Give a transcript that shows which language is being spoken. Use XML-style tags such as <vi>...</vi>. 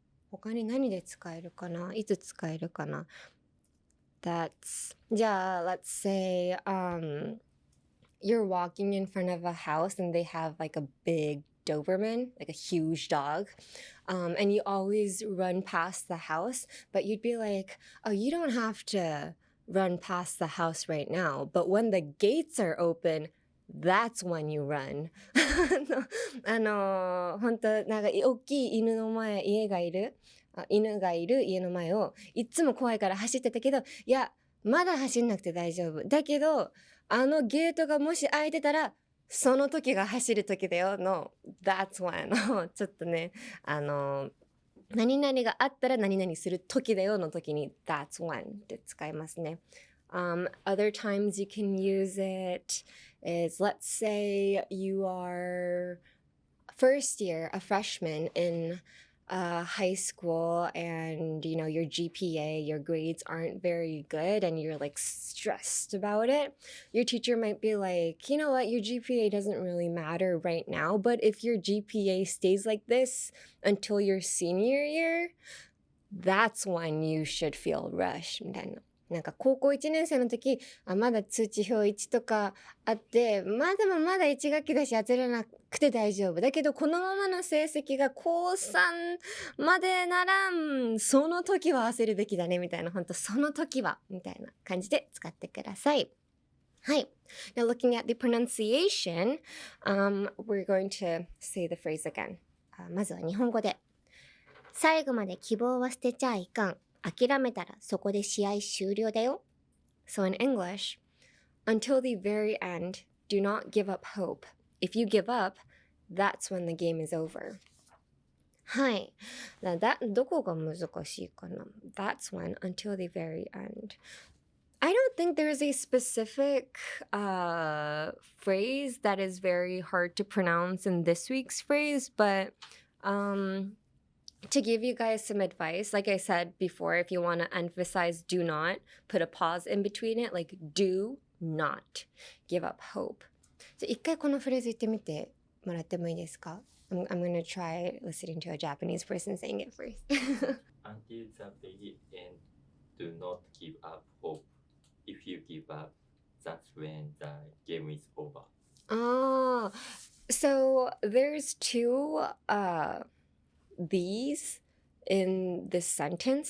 <ja>他に何で使えるかないつ使えるかな</ja> <en>That's</en> <ja>じゃあ</ja> <en>let's say you're walking in front of a house and they have like a big Doberman, like a huge dog, and you always run past the house, but you'd be like, oh, you don't have to run past the house right now, but when the gates are open, that's when you run.</en> <ja>本当なんか大きい犬がいる家の前をいつも怖いから走ってたけど、いやまだ走んなくて大丈夫だけどゲートがもし開いてたらその時が走る時だよの</ja> <en>That's when</en> <ja>ちょっとね何々があったら何々する時だよの時に</ja> <en>that's when</en> <ja>って使いますね。</ja> <en>Other times you can use it is, let's say you are first year, a freshman in high school, and you know your GPA, your grades aren't very good, and you're like stressed about it. Your teacher might be like, you know what, your GPA doesn't really matter right now, but if your GPA stays like this until your senior year, that's when you should feel rushed</en> <ja>みたいな。なんか高校1年生の時、まだ通知表1とかあって、でもまだ1学期だし焦らなくて大丈夫。だけどこのままの成績が高3までなら、その時は焦るべきだねみたいな、本当その時はみたいな感じで使ってください。はい。</ja> <en>Now looking at the pronunciation, we're going to say the phrase again.</en> <ja>まずは日本語で。最後まで希望は捨てちゃあいかん。諦めたらそこで試合終了だよ。</ja> <en>So in English, until the very end, do not give up hope. If you give up, that's when the game is over.</en> <ja>はい。どこが難しいかな？</ja> <en>That's when, until the very end. I don't think there's a specific phrase that is very hard to pronounce in this week's phrase, but to give you guys some advice, like I said before, if you want to emphasize do not, put a pause in between it, like do not give up hope.</en> <ja>一回このフレーズ言ってみてもらってもいいですか？</ja> <en>I'm going to try listening to a Japanese person saying it first. Until the very end, do not give up hope. If you give up, that's when the game is over. Oh, so there's two these in this sentence.</en>